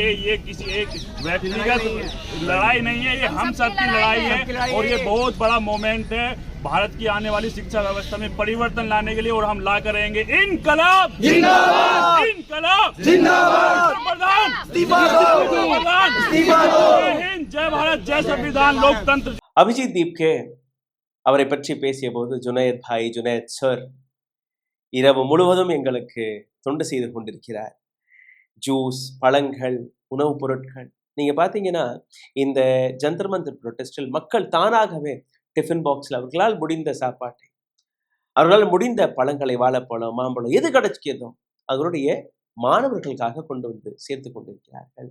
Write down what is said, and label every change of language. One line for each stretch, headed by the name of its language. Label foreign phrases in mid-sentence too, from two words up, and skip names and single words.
Hindi: ये किसी एक व्यक्तिगत लड़ाई नहीं है, ये हम सब की लड़ाई है. और ये बहुत बड़ा मोमेंट है भारत की आने वाली शिक्षा व्यवस्था में परिवर्तन लाने के लिए. और हम ला कर रहेंगे इनकलाब जिंदाबाद, इनकलाब जिंदाबाद, प्रधान इस्तीफा दो, प्रधान इस्तीफा दो. जय हिंद, जय भारत, जय संविधान, लोकतंत्र.
Tamil: அபிஜித் தீப்கே அவரை பற்றி பேசிய போது, ஜுனேத் பாய், ஜுனேத் சார் இரவு முழுவதும் எங்களுக்கு தொண்டு செய்து கொண்டிருக்கிறார். ஜூஸ், பழங்கள், உணவுப் பொருட்கள். நீங்க பாத்தீங்கன்னா இந்த ஜந்தர் மந்தர் புரொட்டஸ்டில் மக்கள் தானாகவே
English: tiffin box
Tamil: அவர்களால் முடிந்த சாப்பாட்டை, அவர்களால் முடிந்த பழங்களை, வாழைப்பழம், மாம்பழம் எது கிடைக்கிறதோ அவர்களுடைய மாணவர்களுக்காக கொண்டு வந்து சேர்த்து கொண்டிருக்கிறார்கள்.